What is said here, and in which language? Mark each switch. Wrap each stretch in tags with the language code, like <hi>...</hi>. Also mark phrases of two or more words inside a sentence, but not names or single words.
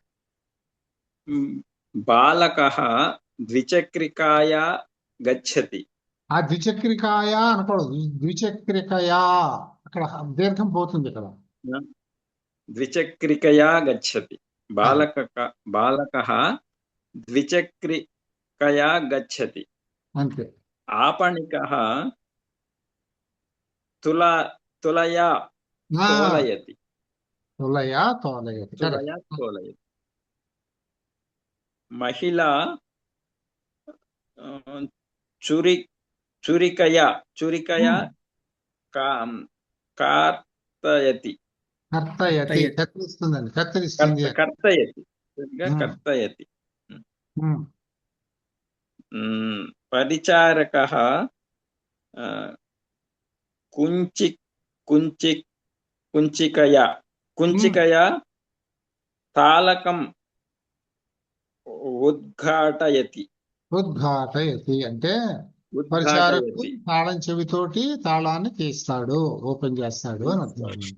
<sa>బాలకః ద్విచక్రికాయా గచ్చతి.</sa> <te>ఆ ద్విచక్రికాయ అనకూడదు, ద్విచక్రికయా, అక్కడ దీర్ఘం పోతుంది ఇక్కడ.</te> <sa>ద్విచక్రికయా గచ్చతి. బాలకః ద్విచక్రికయా గచ్చతి.</sa> <te>అంతే.</te> <sa>आपणिकः तुलया तोलयति. తులయా తోలయతి. तुलया तोलयति. महिला छुरिकया कार्तयति.</sa> <te>కర్తయతి కత్తిరిస్తుందండి, కత్తిరిస్తుంది.</te> <sa>कर्तयति. कर्तयति. ఉమ్, परिचारकः कुञ्चिकया तालकं उद्घाटयति.</sa> <te>ఉద్ఘాటయతి అంటే పరిచారకుడు తాళం చెవితోటి తాళాన్ని తీస్తాడు, ఓపెన్ చేస్తాడు అని అర్థం.</te>